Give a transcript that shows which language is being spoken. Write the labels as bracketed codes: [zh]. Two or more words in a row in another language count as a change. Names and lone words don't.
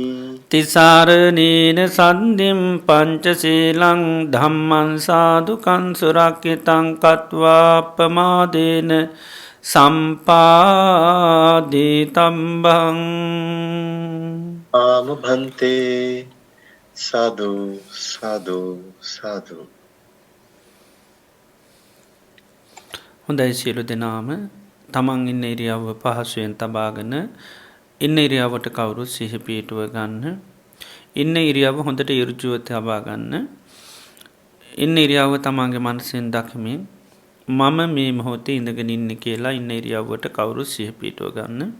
[pi] තිසරණේන සන්ධිම් පංචශීලං ධම්මං සාදුකං සුරක්ඛිතං කତ୍වා අප්පමාදේන සම්පාදිතම්බං. ආමභන්තේ සාදු සාදු සාදු. [si] හොඳයි සියලු දෙනාම තමන් ඉන්න ඉරියව්ව පහසුවෙන් තබාගෙන ඉන්න ඉරියව්වට කවුරුත් සිහි පිහිටුව ගන්න. ඉන්න ඉරියව්ව හොඳට ඍජුව තබා ගන්න. ඉන්න ඉරියව්ව තමන්ගේ මනසෙන් දකිමින් මම මේ මොහොතේ ඉඳගෙන ඉන්නේ කියලා ඉන්න ඉරියව්වට කවුරුත් සිහි පිහිටුව ගන්න.